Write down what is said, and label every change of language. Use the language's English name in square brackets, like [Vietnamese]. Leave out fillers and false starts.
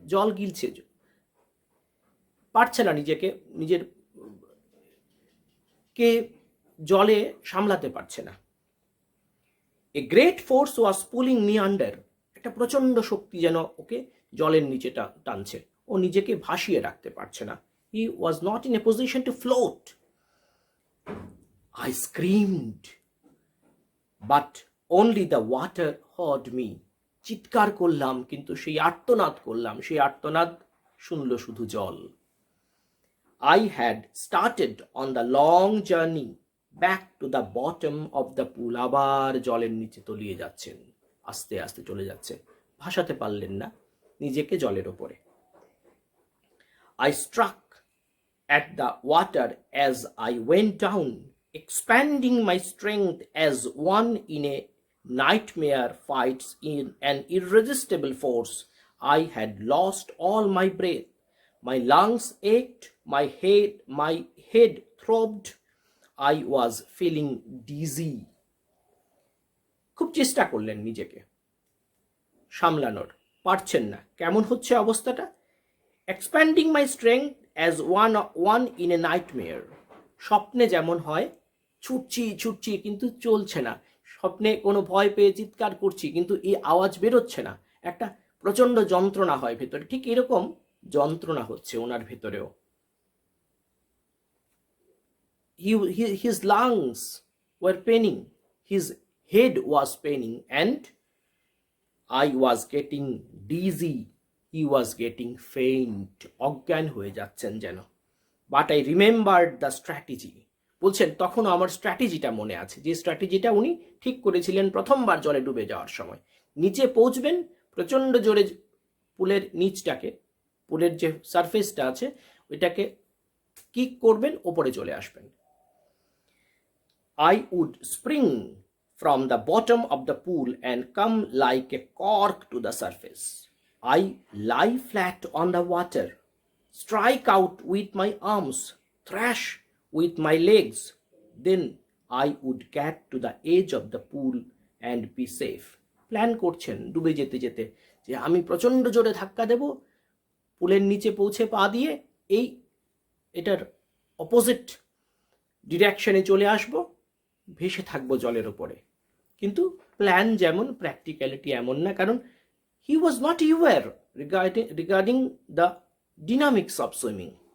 [Bangla] জল গিলছে, পারছে না নিজের কে জলে সামলাতে পারছে না। [English] A great force was pulling me under. [Bangla] একটা প্রচণ্ড শক্তি যেন ওকে জলের নিচে টানছে, ও নিজেকে ভাসিয়ে রাখতে পারছে না। [English] He was not in a position to float. I screamed, but only the water heard me. [Bangla] চিৎকার করলাম, কিন্তু সেই আর্তনাদ করলাম, সেই আর্তনাদ শুনল শুধু জল। [English] I had started on the long journey back to the bottom of the pool. [Bangla] আবার জলের নিচে তলিয়ে যাচ্ছেন, আস্তে আস্তে চলে যাচ্ছে, ভাসাতে পারলেন না নিজেকে জলের ওপরে। [English] I struck at the water as I went down, expanding my strength as one in a nightmare fights in an irresistible force. I had lost all my breath. My lungs ached, my head throbbed. I was feeling dizzy. [Bangla] খুব চেষ্টা করলেন নিজেকে সামলানোর, পারছেন না। কেমন হচ্ছে অবস্থাটা? [English] Expanding my strength as one in a nightmare. [Bangla] স্বপ্নে যেমন হয়, ছুটছি কিন্তু চলছে না। স্বপ্নে কোনো ভয় পেয়ে চিৎকার করছি, কিন্তু এই আওয়াজ বেরোচ্ছে না, একটা প্রচণ্ড যন্ত্রণা হয় ভেতরে। ঠিক এরকম যন্ত্রণা হচ্ছে ওনার ভেতরেও। [English] His lungs were paining, his head was paining, and I was getting dizzy. He was getting faint. [Bangla] অজ্ঞান হয়ে যাচ্ছেন যেন। [English] But I remembered the strategy. [Bangla] বলছেন, তখন আমার স্ট্র্যাটেজিটা মনে আছে, যে স্ট্র্যাটেজিটা উনি ঠিক করেছিলেন প্রথমবার জলে ডুবে যাওয়ার সময়। নিচে পৌঁছবেন, প্রচণ্ড জোরে পুলের নিচটাকে, পুলের যে সারফেসটা আছে ওইটাকে কিক করবেন, ওপরে চলে আসবেন। [English] I would spring from the bottom of the pool and come like a cork to the surface. I lie flat on the water, strike out with my arms, thrash with my legs. Then I would get to the edge of the pool and be safe. [Bangla] Plan করছেন ডুবে যেতে যেতে যে আমি প্রচণ্ড জোরে ধাক্কা দেব, পুলের নিচে পৌঁছে পা দিয়ে এটার অপোজিট ডিরেকশনে চলে আসব, ভেসে থাকবো জলের ওপরে। কিন্তু প্ল্যান যেমন, প্র্যাকটিক্যালিটি এমন না, কারণ [English] he was not aware regarding the dynamics of swimming.